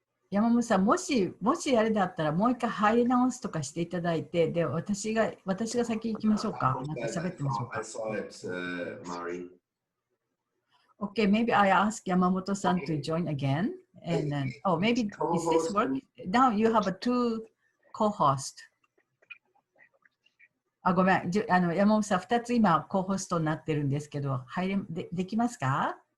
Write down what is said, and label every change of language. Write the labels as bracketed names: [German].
[Japanese] 山本さん、もしあれだったらもう一回入り直すとかしていただいて、で、私が先行きましょうか。なんか喋ってみましょうか。 [English] I saw it, Mari. Okay, maybe I ask Yamamoto-san to join again, and then maybe is this work? Now you have a two co-host. [Japanese] ごめん、山本さん、2つ今コホストになってるんですけど、できますか？